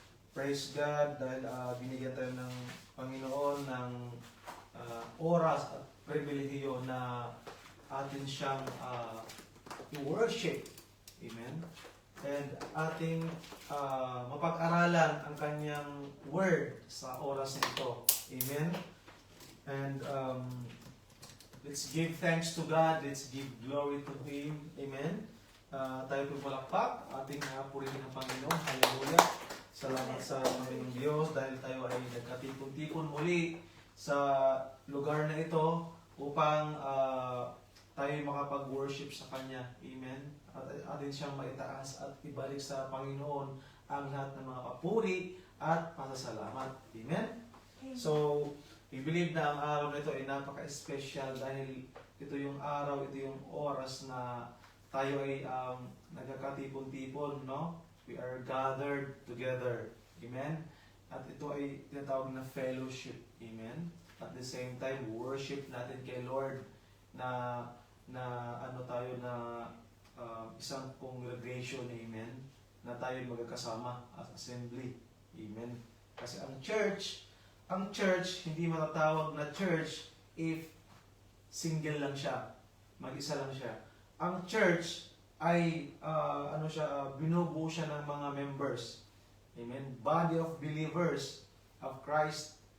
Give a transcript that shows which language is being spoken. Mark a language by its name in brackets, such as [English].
[Filipino] Praise God dahil binigyan tayo ng Panginoon ng oras at pribilehiyo na atin siyang i-worship. Amen. And ating mapag-aralan ang kanyang word sa oras nito. Amen. [English] And let's give thanks to God. Let's give glory to Him. Amen. [Filipino] Tayo po palakpak. Ating purihin ang Panginoon. Hallelujah. Salamat sa Panginoong Diyos dahil tayo ay nagkatipon-tipon muli sa lugar na ito upang tayo makapag-worship sa Kanya. Amen. At atin siyang maitaas at ibalik sa Panginoon ang lahat ng mga papuri at pasasalamat. Amen. So, we believe na ang araw na ito ay napaka-special dahil ito yung araw, ito yung oras na tayo ay nagkakatipon-tipon, no? [English] We are gathered together. [Filipino] Amen. At ito ay tinatawag na fellowship. Amen. [English] At the same time, [Filipino] worship natin kay Lord na tayo na isang congregation, amen, na tayo magkakasama as assembly. Amen. Kasi ang church, hindi matatawag na church if single lang siya. Mag-isa lang siya. Ang church ay binubuo siya ng mga members. Amen. [English] Body of believers of Christ.